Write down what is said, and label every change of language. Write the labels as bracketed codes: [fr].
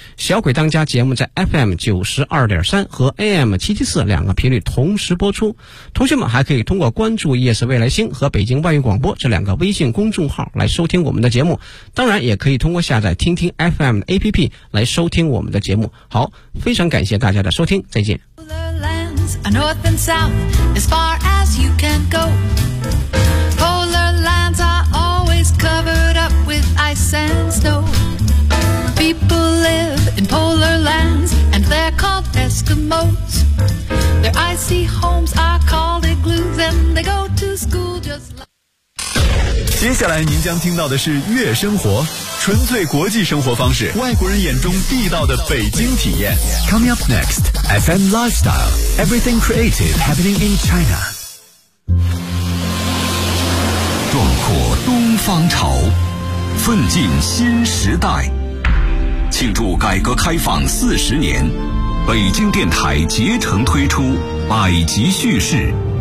[zh] 小鬼当家节目在 FM92.3 和 AM774 两个频率同时播出。同学们还可以通过关注夜市未来星和北京外语广播这两个微信公众号来收听我们的节目。当然也可以通过下载听听 FM 的 APP 来收听我们的节目。好，非常感谢大家的收听，再见。 [en] A north and south, as far as you can go. Polar lands are always covered up with ice and snow. People live in polar lands, and they're called Eskimos. Their icy homes are called igloos, and they go to school just like. [zh] 接下来您将听到的是悦生活，纯粹国际生活方式，外国人眼中地道的北京体验。 [en] Coming up next, FM Lifestyle, Everything Creative Happening in China. [zh] 壮阔东方潮，奋进新时代，庆祝改革开放40年，北京电台竭诚推出百集叙事。